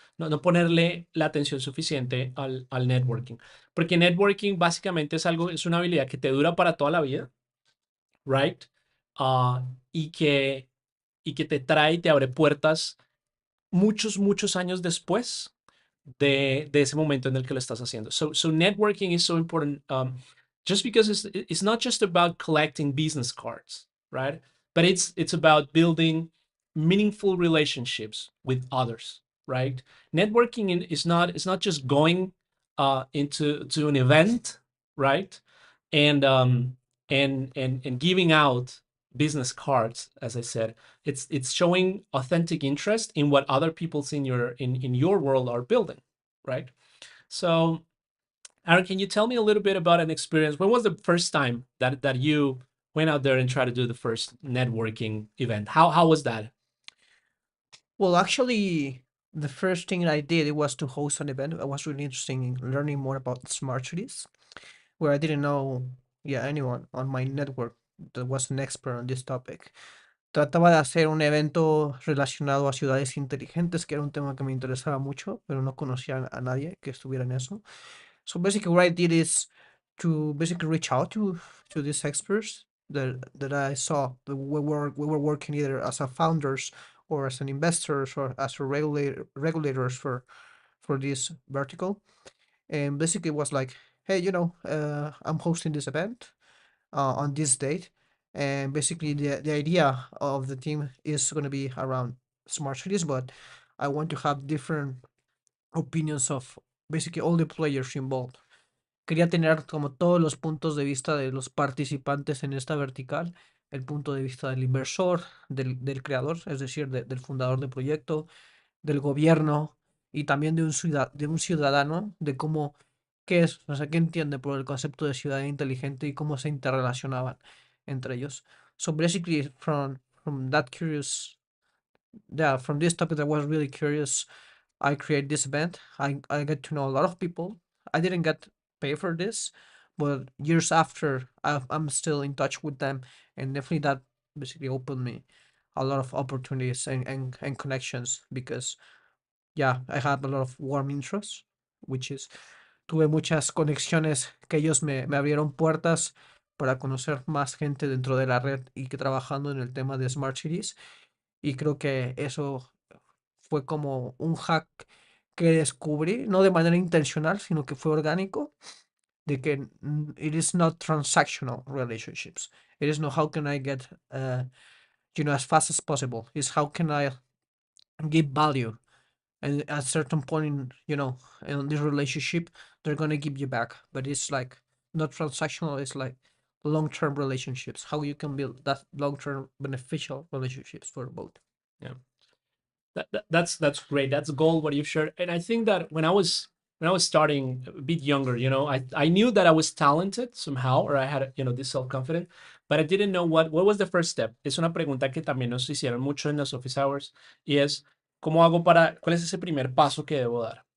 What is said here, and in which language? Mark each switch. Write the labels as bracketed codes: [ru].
[es] no ponerle la atención suficiente al networking. Porque networking básicamente es algo, es una habilidad que te dura para toda la vida, right? Ah, y que te trae y te abre puertas muchos años después de ese momento en el que lo estás haciendo. [en] So networking is so important, just because it's not just about collecting business cards, right? But it's about building meaningful relationships with others, right? Networking is not, it's not just going into to an event, right? And and giving out business cards, as I said. It's showing authentic interest in what other people's in your world are building, right? So, Aaron, can you tell me a little bit about an experience? When was the first time that you went out there and tried to do the first networking event? How was that? Well, actually, the first thing I did it was to host an event. I was really interested in learning more about smart cities, where I didn't know, yeah, anyone on my network that was an expert on this topic. [es] Trataba de hacer un evento relacionado a ciudades inteligentes, que era un tema que me interesaba mucho, pero no conocía a nadie que estuviera en eso. [en] So basically, what I did is to basically reach out to these experts that I saw that we were working either as a founders or as an investors or as a regulators for this vertical, and basically it was like, hey, I'm hosting this event on this date, and basically the idea of the team is going to be around smart cities, but I want to have different opinions of basically all the players involved. [es] Quería tener como todos los puntos de vista de los participantes en esta vertical, el punto de vista del inversor, del creador, es decir, del fundador del proyecto, del gobierno y también de un ciudadano, de cómo, qué es, o sea, qué entiende por el concepto de ciudad inteligente y cómo se interrelacionaban entre ellos. [en] So basically, from that curious, yeah, from this topic that was really curious, I create this event. I get to know a lot of people. I didn't get paid for this, but years after, I'm still in touch with them, and definitely that basically opened me a lot of opportunities and connections because yeah, I have a lot of warm interests, which is [es] tuve muchas conexiones que ellos me abrieron puertas para conocer más gente dentro de la red y que trabajando en el tema de Smart Cities. Y creo que eso fue como un hack que descubrí, no de manera intencional, sino que fue orgánico, de que [en] it is not transactional relationships. It is not how can I get, as fast as possible. It's how can I give value. And at a certain point in this relationship, they're going to give you back. But it's like not transactional. It's like long-term relationships, how you can build that long-term beneficial relationships for both. Yeah. That's great. That's gold what you've shared. And I think that when I was starting a bit younger, I knew that I was talented somehow, or I had this self confidence, but I didn't know what was the first step. [es] Es una pregunta que también nos hicieron mucho en los office hours y es ¿cómo hago cuál es ese primer paso que debo dar?